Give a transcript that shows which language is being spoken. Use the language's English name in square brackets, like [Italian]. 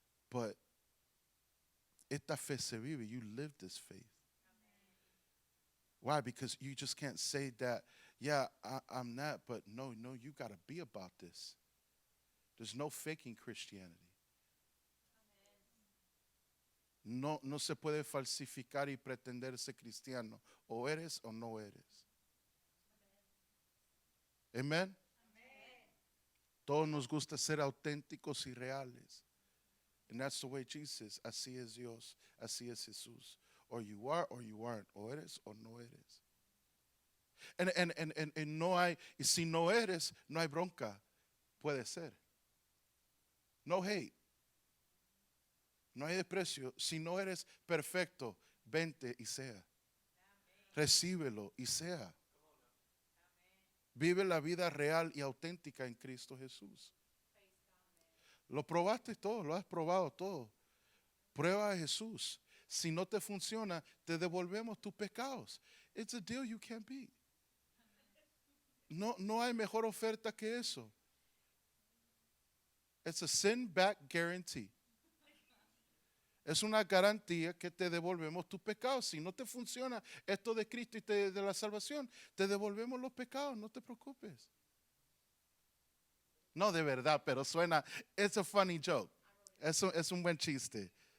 [English] But [Spanish] esta fe se vive. [English] You live this faith. Why? Because you just can't say that, yeah, I'm not, but no, you got to be about this. There's no faking Christianity. [Spanish] No se puede falsificar y pretender ser cristiano. O eres o no eres. Amen. Todos nos gusta ser auténticos y reales. [English] And that's the way Jesus, [Spanish] así es Dios, así es Jesús. [English] Or you are or you aren't. [Spanish] O eres o no eres. And no hay, y si no eres, no hay bronca. Puede ser. [English] No hate. [Spanish] No hay desprecio. Si no eres perfecto, vente y sea. Recíbelo y sea. Vive la vida real y auténtica en Cristo Jesús. Lo probaste todo, lo has probado todo. Prueba a Jesús. Si no te funciona, te devolvemos tus pecados. [English] It's a deal you can't beat. [Spanish] No hay mejor oferta que eso. [English] It's a sin back guarantee. [Spanish] Es una garantía que te devolvemos tus pecados. Si no te funciona esto de Cristo y de la salvación, te devolvemos los pecados, no te preocupes. No de verdad, pero suena, [English] it's a funny joke. [Spanish] Es un buen chiste.